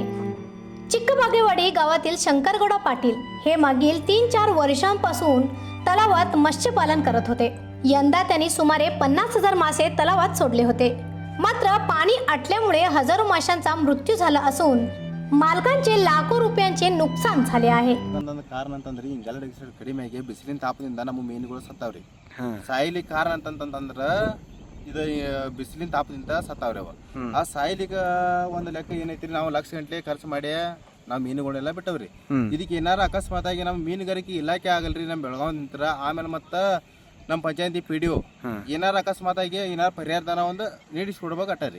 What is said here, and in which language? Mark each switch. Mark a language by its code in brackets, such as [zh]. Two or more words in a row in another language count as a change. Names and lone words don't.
[mr] चिक्कबागेवाडी गावातील शंकरगौडा पाटील हे मागील 3-4 वर्षांपासून तलावात मत्स्यपालन करत होते। यंदा त्यांनी सुमारे 50,000 मासे तलावात सोडले होते। मात्र पाणी आटल्यामुळे हजारो माशांचा मृत्यू झाला असून मालकांचे लाखो रुपयांचे नुकसान झाले आहे। [kn] ಕಾರಣ ಅಂತಂದ್ರೆ ಹಿಂಗೆಲ್ಲ ಕಡಿಮೆಗೆ ಬಿಸಿಲಿನ ತಾಪದಿಂದ ನಮ್ಮ ಮೀನುಗಳು ಸತ್ತಾವ್ರಿ। ಸಾಯಿಲಿ ಕಾರಣ ಅಂತಂತಂದ್ರ ಇದು ಬಿಸಿಲಿನ ತಾಪದಿಂದ ಸತ್ತಾವ್ರಿ ಅವ। ಆ ಸಾಯಿಲಿಗೆ ಒಂದು ಲೆಕ್ಕ ಏನೈತ್ರಿ, ನಾವು ಲಕ್ಷ ಗಂಟೆ ಖರ್ಚು ಮಾಡಿ ನಾವು ಮೀನುಗಳನ್ನೆಲ್ಲ ಬಿಟ್ಟವ್ರಿ। ಇದಕ್ಕೆ ಏನಾರ ಅಕಸ್ಮಾತ್ ಆಗಿ ನಮ್ಮ ಮೀನುಗಾರಿಕೆ ಇಲಾಖೆ ಆಗಲ್ರಿ, ನಮ್ಮ ಬೆಳಗಾವ್ ನಿಂತರ ಆಮೇಲೆ ಮತ್ತೆ ನಮ್ಮ ಪಂಚಾಯತಿ PDO ಏನಾರ ಅಕಸ್ಮಾತ್ ಆಗಿ ಏನಾರ ಪರಿಹಾರಧನ ಒಂದು ನೀಡಿಸ್ಕೊಡ್ಬೇಕಟ್ಟಾರಿ।